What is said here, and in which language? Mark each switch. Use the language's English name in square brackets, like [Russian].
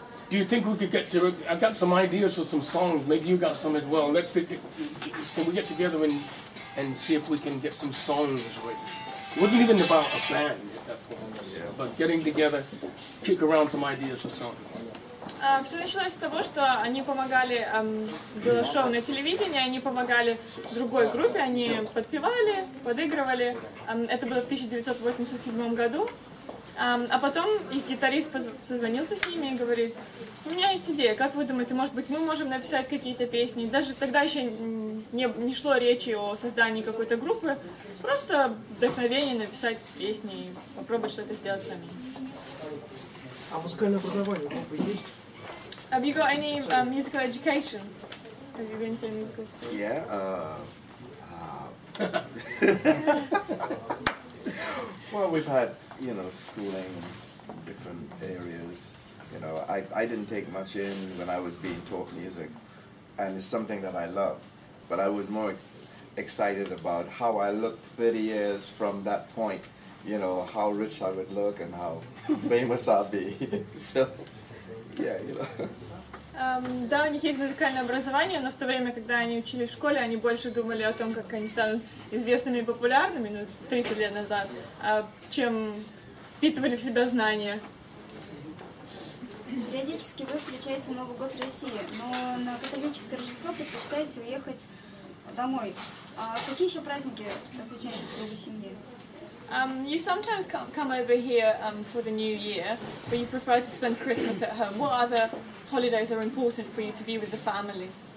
[English] do you think we could get to? I got some ideas for some songs. Maybe you got some as well. Let's think. Can we get together and see if we can get some songs written? It wasn't even about a band at that point, but getting together, kick around some ideas for songs. [Russian] Все началось с того, что они помогали, было шоу на телевидении, они помогали другой группе, они подпевали, подыгрывали. Это было в 1987 году. А потом их гитарист созвонился с ними и говорит: у меня есть идея, как вы думаете, может быть, мы можем написать какие-то песни? Даже тогда еще не шло речи о создании какой-то группы, просто вдохновение написать песни и попробовать что-то сделать сами. А музыкальное образование у группы есть? [English] Have you got any musical education? Have you been to a musical school? Yeah. Well, we've had, you know, schooling from different areas. You know, I didn't take much in when I was being taught music, and it's something that I love. But I was more excited about how I looked 30 years from that point. You know, how rich I would look and how famous I'd be. So, yeah, you know. [Russian] Да, у них есть музыкальное образование, но в то время, когда они учились в школе, они больше думали о том, как они станут известными и популярными, ну, 30 лет назад, чем впитывали в себя знания. Периодически вы встречаете Новый год в России, но на католическое Рождество предпочитаете уехать домой. А какие еще праздники отвечаете в кругу семьи? [English] You sometimes come over here for the New Year, but you prefer to spend Christmas at home. What other holidays are important for you to be with the family?